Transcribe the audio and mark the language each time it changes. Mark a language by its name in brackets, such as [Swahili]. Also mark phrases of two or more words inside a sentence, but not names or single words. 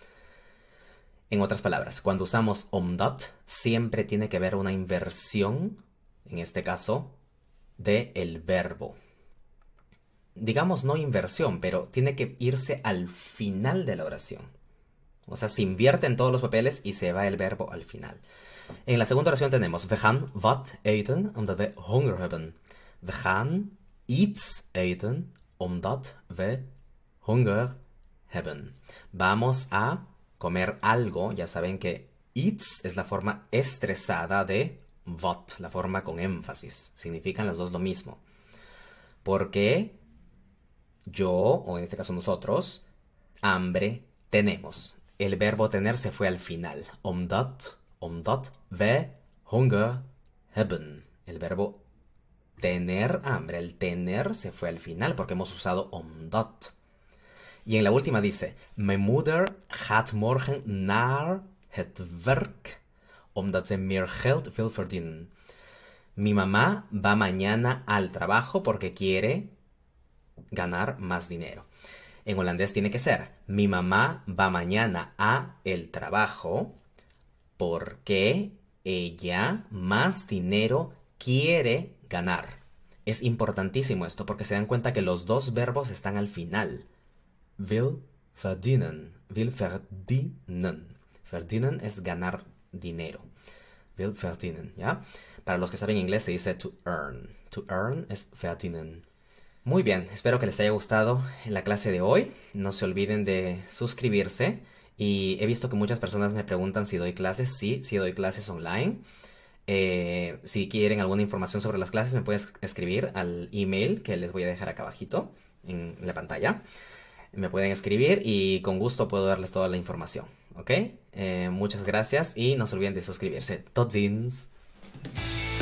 [Spanish] En otras palabras, cuando usamos omdat, siempre tiene que haber una inversión, en este caso, del verbo. Digamos no inversión, pero tiene que irse al final de la oración. O sea, se invierte en todos los papeles y se va el verbo al final. En la segunda oración tenemos [Dutch] we gaan wat eten omdat we honger hebben. We gaan iets eten omdat we honger hebben. [Spanish] Vamos a comer algo. Ya saben que iets es la forma estresada de wat, la forma con énfasis. Significan las dos lo mismo. Porque yo, o en este caso nosotros, hambre tenemos. El verbo tener se fue al final. [Dutch] Omdat we honger hebben. [Spanish] El verbo tener hambre, el tener se fue al final porque hemos usado omdat. Y en la última dice, [Dutch] mijn moeder gaat morgen naar het werk omdat ze meer geld wil verdienen. [Spanish] Mi mamá va mañana al trabajo porque quiere ganar más dinero. En holandés tiene que ser, mi mamá va mañana a el trabajo porque ella más dinero quiere ganar. Es importantísimo esto porque se dan cuenta que los dos verbos están al final. [Dutch] Wil verdienen. Wil verdienen. [Spanish] Verdienen es ganar dinero. [Dutch] Wil verdienen, [Spanish] ¿ya? Para los que saben inglés se dice [English] to earn. To earn [Spanish] es verdienen. Muy bien, espero que les haya gustado la clase de hoy. No se olviden de suscribirse. Y he visto que muchas personas me preguntan si doy clases. Sí, sí doy clases online. Si quieren alguna información sobre las clases me pueden escribir al email que les voy a dejar acá abajito en la pantalla. Me pueden escribir y con gusto puedo darles toda la información. ¿Ok? Muchas gracias y no se olviden de suscribirse. [Dutch] Tot ziens!